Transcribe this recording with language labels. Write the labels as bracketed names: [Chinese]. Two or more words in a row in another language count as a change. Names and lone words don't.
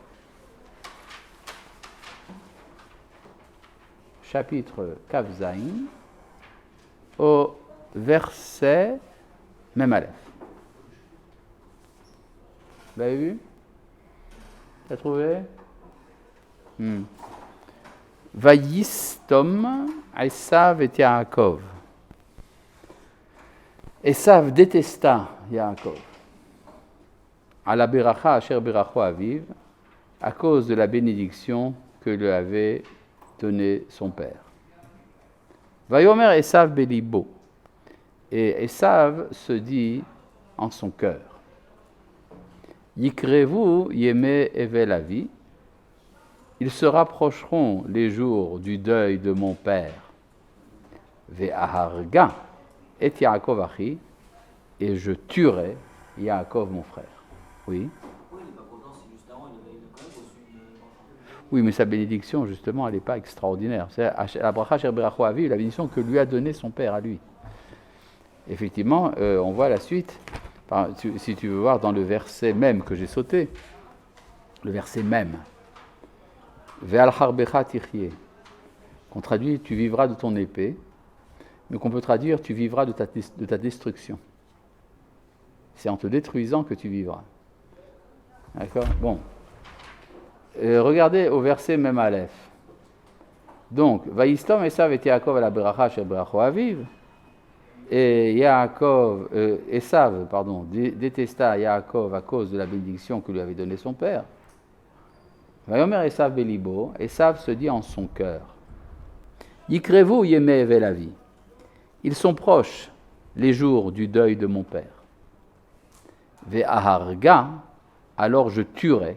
[French] Chapitre Kav Zayin, au verset Mem Aleph. Vous l'avez vu? Tu as trouvé? [Hebrew] וישטם עשו את יעקב. [French] Esav détesta Yaakov. [Hebrew] על הברכה אשר ברכו אביו, [French] à cause de la bénédiction que lui avait donnée son père. [Hebrew] ויאמר עשו בלבו. [French] Et Esav se dit en son cœur. [Hebrew] יקרבו ימי אבל אבי. [French] Ils se rapprocheront les jours du deuil de mon père. [Hebrew] ואהרגה את יעקב אחי, [French] et je tuerai Yaakov mon frère. Oui. Oui, mais sa bénédiction, justement, elle n'est pas extraordinaire. C'est la [Hebrew] ברכה אשר ברכו אבי, [French] la bénédiction que lui a donnée son père à lui. Effectivement, on voit la suite. Si tu veux voir dans le verset même que j'ai sauté, le verset même. [Hebrew] ועל חרבך תחיה, [French] qu'on traduit tu vivras de ton épée, mais qu'on peut traduire tu vivras de ta destruction. C'est en te détruisant que tu vivras. D'accord? Bon. Regardez au verset même Aleph. [Hebrew] Donc, וישטם עשו את יעקב [French] à la [Hebrew] ברכה של ברכו אביו. [French] Et Esav, détesta Yaakov à cause de la bénédiction que lui avait donnée son père. [Hebrew] ויאמר עשו בלבו, [French] Esav se dit en son cœur. [Hebrew] יקרבו ימי ואבי. [French] Ils sont proches les jours du deuil de mon père. Ve'aharga, alors je tuerai.